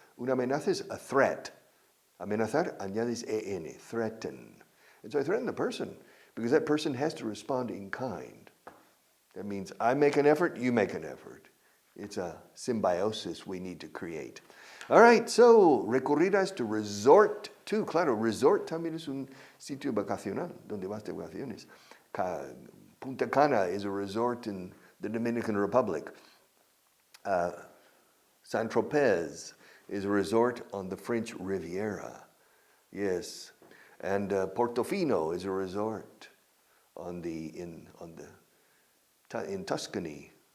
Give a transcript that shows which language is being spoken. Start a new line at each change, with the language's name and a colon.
English: Una amenaza is a threat.
Spanish: Amenazar, añades en,
English: threaten. And so I threaten the person because that person has to respond in kind. That means I make an effort, you make an effort. It's a symbiosis we need to create. All right, so recurrir a is to resort to.
Spanish: Claro, resort también es un sitio vacacional, donde vas de vacaciones.
English: Punta Cana is a resort in the Dominican Republic. Saint-Tropez is a resort on the French Riviera. Yes, and Portofino is a resort in Tuscany.